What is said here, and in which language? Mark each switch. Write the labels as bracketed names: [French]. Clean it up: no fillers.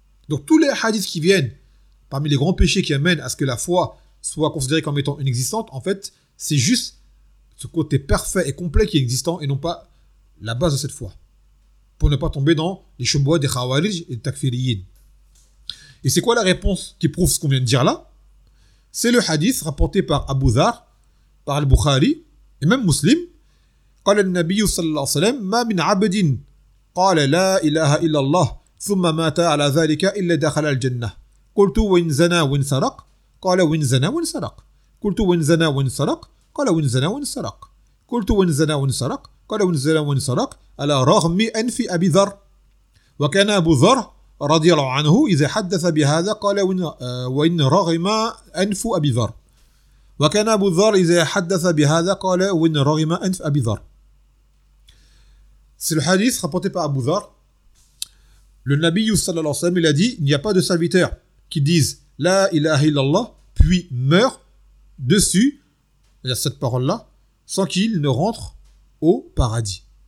[French] Donc tous les hadiths qui viennent, parmi les grands péchés qui amènent à ce que la foi soit considérée comme étant inexistante, en fait, c'est juste ce côté parfait et complet qui est existant et non pas la base de cette foi. Pour ne pas tomber dans les chouboua des khawarij et des takfiriyin. Et c'est quoi la réponse qui prouve ce qu'on vient de dire là? C'est le hadith rapporté par Abu Dhar, par Al-Bukhari et même Muslim. [Arabic] قال النبي صلى الله عليه وسلم ما من عبد قال لا إله إلا الله ثم مات على ذلك إلا دخل الجنة. قلت وإن زنا وإن سرق قال وإن زنا وإن سرق. قلت وإن زنا وإن سرق قال وإن زنا وإن سرق. قلت وإن زنا وإن سرق قال وإن زنا وإن سرق على رغم أنف أبي ذر. وكان أبو ذر رضي الله عنه إذا حدث بهذا قال وإن رغم أنف أبي ذر. وكان أبو ذر إذا حدث بهذا قال وإن رغم أنف أبي ذر. [French] C'est le hadith rapporté par Abu Dhar. Le Nabi صلى الله عليه وسلم il a dit il n'y a pas de serviteur qui dise la ilaha illallah puis meurt dessus, c'est-à-dire cette parole-là, sans qu'il ne rentre au paradis.